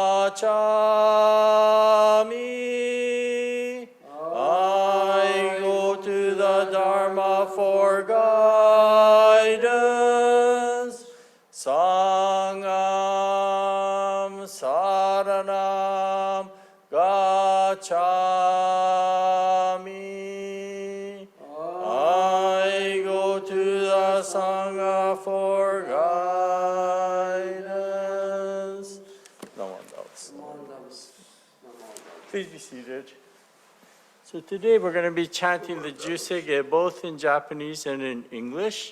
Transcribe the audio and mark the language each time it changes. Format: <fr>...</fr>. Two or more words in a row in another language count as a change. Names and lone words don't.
<pi>gachami.</pi> <en>I go to the Dharma for guidance.</en> <pi>Sangam saranam gachami.</pi> <en>I go to the Sangha for guidance.</en> <pi>Namo Tassa.</pi> <en>Please be seated. So today we're going to be chanting the Jusege both in Japanese and in English.</en>